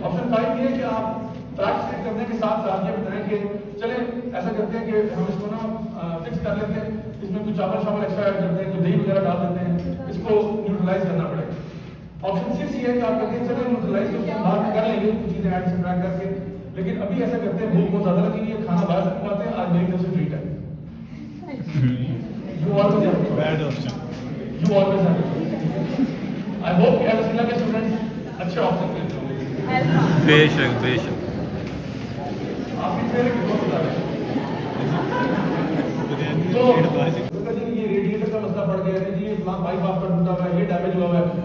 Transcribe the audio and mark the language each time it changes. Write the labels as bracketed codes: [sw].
[ur] Option 5 یہ ہے کہ آپ فیکٹس اسٹیٹ کرنے کے ساتھ ساتھ یہ بتائیں کہ چلیں ایسا کرتے ہیں کہ ہم اس کو نا فکس کر لیتے ہیں, اس میں کچھ چاول شاول ایکسٹرا ایڈ کرتے ہیں, کچھ دہی وغیرہ ڈال دیتے ہیں, اس کو نیوٹرلائز کرنا پڑے گا. آپشن 6 یہ ہے کہ آپ کہتے ہیں چلیں نیوٹرلائز تو بعد میں کر لیں گے کچھ چیزیں ایڈ سبٹریکٹ کر کے, لیکن ابھی ایسا کرتے ہیں بھوک بہت زیادہ لگی ہوئی ہے, کھانا باہر سے منگواتے ہیں, آج میری طرف سے ٹریٹ ہے. [en] You always have a bad option. You always have a choice. I hope [ur] کہ ایسا کے اسٹوڈنٹس اچھے آپشن لیتے ہوں. بے شک بے شک. آپ اس طرح کی بہت بتا رہے ہیں تو یہ ریڈیٹر کا مسئلہ پڑ گیا ہے جی, یہ پائپ آپ کا ٹوٹا ہوا ہے, یہ ڈیمیج ہوا ہوا ہے.